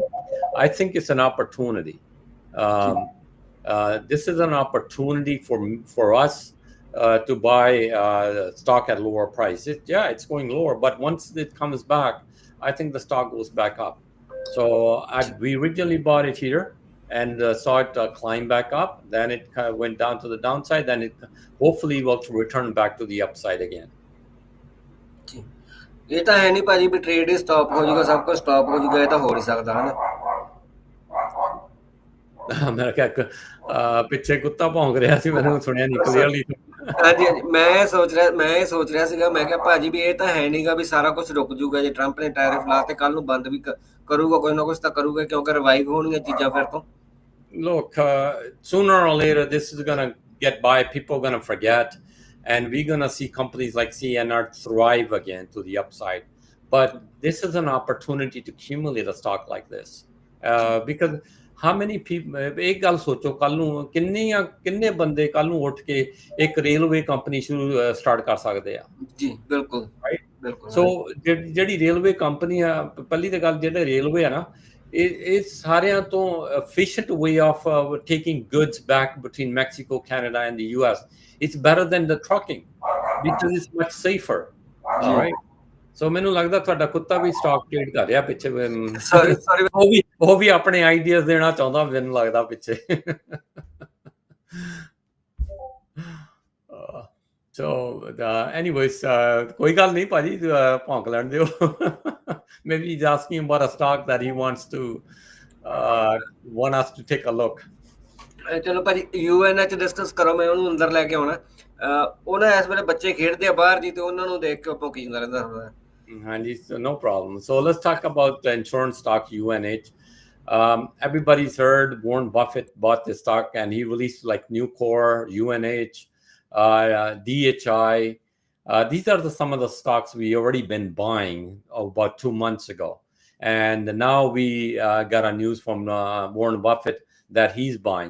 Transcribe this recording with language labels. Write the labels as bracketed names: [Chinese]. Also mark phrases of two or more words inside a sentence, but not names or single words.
[English] I think it's an opportunity. This is an opportunity for us to buy stock at lower price. It's going lower, but once it comes back, I think the stock goes back up. So we originally bought it here and saw it climb back up. Then it kind of went down to the downside. Then it hopefully will return back to the upside again. [Punjabi] ਇਹ ਤਾਂ ਹੈ ਨਹੀਂ ਭਾਜੀ ਵੀ ਟ੍ਰੇਡ ਹੀ ਸਟਾਪ ਹੋ ਜਾਊਗਾ, ਸਭ ਕੁਝ ਸਟਾਪ ਹੋ ਜਾਊਗਾ, ਇਹ ਤਾਂ ਹੋ ਨਹੀਂ ਸਕਦਾ ਹਨਾ। ਮੈਂ ਕਿਹਾ ਪਿੱਛੇ ਕੁੱਤਾ ਭੌਂਕ ਰਿਹਾ ਸੀ, ਮੈਨੂੰ ਸੁਣਿਆ ਨਹੀਂ ਕਲੀਅਰਲੀ। ਹਾਂਜੀ ਹਾਂਜੀ, ਮੈਂ ਇਹ ਸੋਚ ਰਿਹਾ ਸੀਗਾ, ਮੈਂ ਕਿਹਾ ਭਾਜੀ ਵੀ ਇਹ ਤਾਂ ਹੈ ਨਹੀਂਗਾ ਵੀ ਸਾਰਾ ਕੁਝ ਰੁਕ ਜਾਊਗਾ, ਜੇ ਟਰੰਪ ਨੇ ਟੈਰਿਫ ਲਾ ਤੇ ਕੱਲ ਨੂੰ ਬੰਦ ਵੀ ਕਰੂਗਾ, ਕੁਝ ਨਾ ਕੁਝ ਤਾਂ ਕਰੂਗਾ, ਕਿਉਂਕਿ ਰਿਵਾਈਵ ਹੋਣਗੀਆਂ ਚੀਜ਼ਾਂ ਫਿਰ ਤੋਂ। [English] Look, sooner or later this is gonna get by, people gonna forget. And we're going to see companies like CNR thrive again to the upside. But this is an opportunity to accumulate a stock like this. Because how many people, [Punjabi] ਇੱਕ ਗੱਲ ਸੋਚੋ, ਕੱਲ ਨੂੰ ਕਿੰਨੇ ਬੰਦੇ ਕੱਲ ਨੂੰ ਉੱਠ ਕੇ ਇੱਕ ਰੇਲਵੇ ਕੰਪਨੀ ਸਟਾਰਟ ਕਰ ਸਕਦੇ ਹੈਂ? ਜੀ ਬਿਲਕੁਲ, राइट, बिल्कुल। सो ਜਿਹੜੀ ਰੇਲਵੇ ਕੰਪਨੀ ਹੈ, ਪਹਿਲੀ ਤਾਂ ਗੱਲ ਜਿਹੜੇ ਰੇਲਵੇ ਹੈ ਨਾ, ਇਹ ਸਾਰਿਆਂ ਤੋਂ [English] efficient way of taking goods back between Mexico, Canada, and the US. It's better than the trucking because it's much safer. All right. [Punjabi] So ਮੈਨੂੰ ਲੱਗਦਾ ਤੁਹਾਡਾ ਕੁੱਤਾ ਵੀ ਸਟਾਕ ਟ੍ਰੇਡ ਕਰ ਰਿਹਾ ਪਿੱਛੇ। ਸੌਰੀ ਉਹ ਵੀ ਆਪਣੇ ਆਈਡੀਆਜ਼ ਦੇਣਾ ਚਾਹੁੰਦਾ, ਮੈਨੂੰ ਲੱਗਦਾ ਪਿੱਛੇ। [English] So anyways, [Punjabi] ਕੋਈ ਗੱਲ ਨਹੀਂ ਭਾਜੀ, ਭੌਂਕ ਲੈਣ ਦਿਓ। [English] Maybe he's asking about a stock that he wants us to take a look. [Punjabi] ਚਲੋ ਭਾਜੀ UNH ਡਿਸਕਸ ਕਰੋ, ਮੈਂ ਉਹਨੂੰ ਅੰਦਰ ਲੈ ਕੇ ਆਉਣਾ। ਉਹਨਾਂ ਇਸ ਵੇਲੇ ਬੱਚੇ ਖੇਡਦੇ ਆ ਬਾਹਰ ਜੀ, ਤੇ ਉਹਨਾਂ ਨੂੰ ਦੇਖ ਕੇ ਭੌਂਕੀ ਜਾਂਦਾ ਰਹਿੰਦਾ ਹੁੰਦਾ। ਹਾਂਜੀ, [English] no problem. So let's talk about the insurance stock UNH. Everybody's heard Warren Buffett bought this stock, and he released like Nucor, UNH, DHI. These are some of the stocks we already been buying about 2 months ago, and now we got a news from Warren Buffett that he's buying.